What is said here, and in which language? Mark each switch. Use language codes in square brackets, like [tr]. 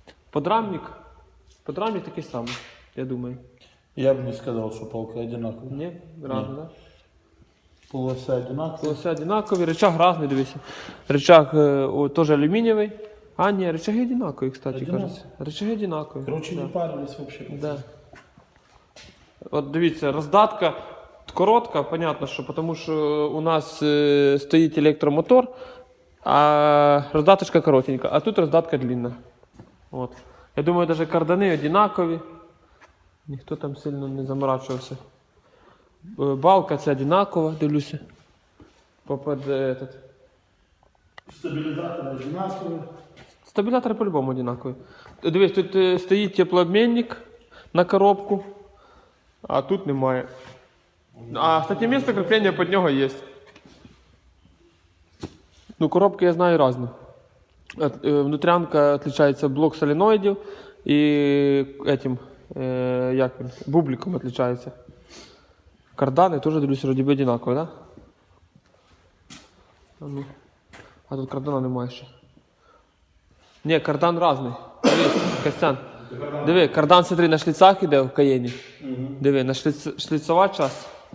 [uk] Подрамник такий самий, я думаю. Я б не сказав, що палка одинакова. [ru] Ні, разно, да? Полоса одинакова. [uk] Полося одинакові, рычаг різний, дивися. Рычаг теж алюмінієвий. А, ні, рычаги одинакові, [ru] кстати, кажется. [uk] Рычаги одинакові. [ru] Короче, да. не парились вообще. Да. [uk] От дивіться, роздатка коротка, понятно, що, тому що у нас стоїть електромотор, а роздаточка коротенька, а тут роздатка длинна. От. Я думаю, навіть кардани одинакові. Ніхто там сильно не заморачувався. Балка це одинакова, дивлюся. [ru] этот. [uk] Стабілізатори одинакові. Стабілятори по-любому одинакові. Дивись, тут стоїть теплообмінник на коробку, а тут немає. А, кстати, місце кріплення під нього є. Ну, коробки я знаю різні. [ru] Внутрянка отличается блок соленоидів і этим, [uk] як він, [ru] бубликом отличается. [uk] Кардани теж, дивлюсь, вроді би одинакові, да? Ну. А тут кардана немає ще. Ні, кардан різний. Дивись, Костян. Диви, кардан, [ru] смотри, [uk] на шліцах іде в Каєні. Диви, на шліцова часть.